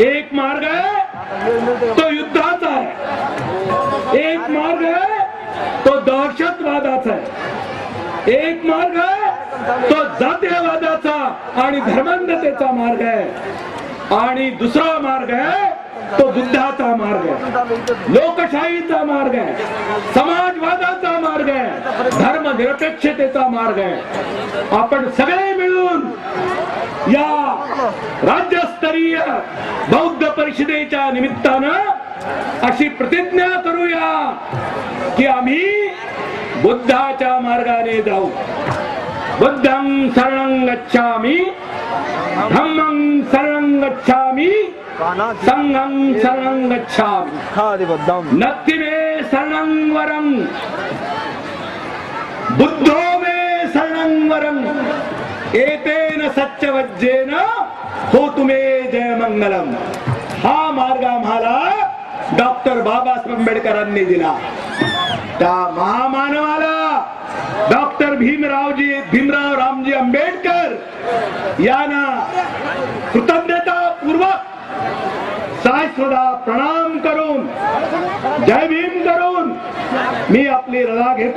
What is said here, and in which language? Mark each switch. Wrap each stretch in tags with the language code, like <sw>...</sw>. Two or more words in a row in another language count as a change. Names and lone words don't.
<mr>एक मार्ग आहे तो युद्धाचा आहे, एक मार्ग आहे तो दहशतवादाचा आहे, एक मार्ग आहे तो जातीयवादाचा आणि धर्मांधतेचा मार्ग आहे आणि दुसरा मार्ग आहे तो बुद्धाचा मार्ग आहे, लोकशाहीचा मार्ग आहे, समाजवादाचा मार्ग आहे, धर्मनिरपेक्षतेचा मार्ग आहे. आपण सगळे मिळून या राज्यस्तरीय बौद्ध परिषदेच्या निमित्तानं अशी प्रतिज्ञा करूया की आम्ही बुद्धाच्या मार्गाने जाऊ.</mr> <pi>बुद्धं शरणं गच्छामि, धम्मं शरणं गच्छामि, संघं शरणं गच्छामि, नत्थि मे शरणं वरं, बुद्धो मे शरणं वरं, एतेन सत्यवज्जेन होतु मे जयमंगलम.</pi> <mr>हा मार्ग आम्हाला डॉक्टर बाबासाहेब आंबेडकरांनी दिला. त्या महामानवाला डॉक्टर भीमराव रामजी आंबेडकर यांना कृतज्ञतापूर्वक शाश्वता प्रणाम करून जय भीम करून मी आपली रजा घेतो.</mr>